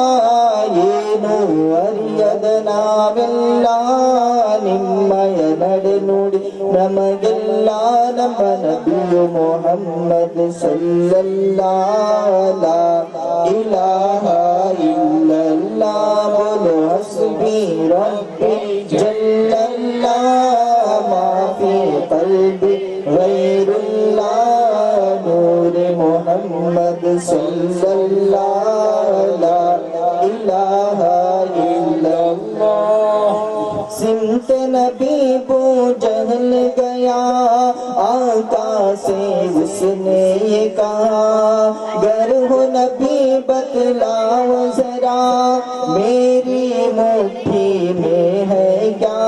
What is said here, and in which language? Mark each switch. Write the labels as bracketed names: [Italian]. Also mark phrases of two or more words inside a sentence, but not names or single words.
[Kannada] ಏನು ಅರಿಯದ ನಾವೆಲ್ಲ ನಿಮ್ಮಯ ನಡೆ ನುಡಿ ನಮಗೆಲ್ಲ, ನಮ್ಮ ನಬಿಯು ಮೊಹಮ್ಮದ್ [Arabic] صلی اللہ لا الہ الا اللہ، بولو حسبی ربی جل اللہ، ما فی قلبی غیر اللہ، نور محمد صلی اللہ لا الہ الا اللہ۔ [Urdu] سمت نبی بو جہل گیا آقا سے اس نے یہ کہا، گر ہو نبی بتلاؤ ذرا میری مٹھی میں ہے کیا۔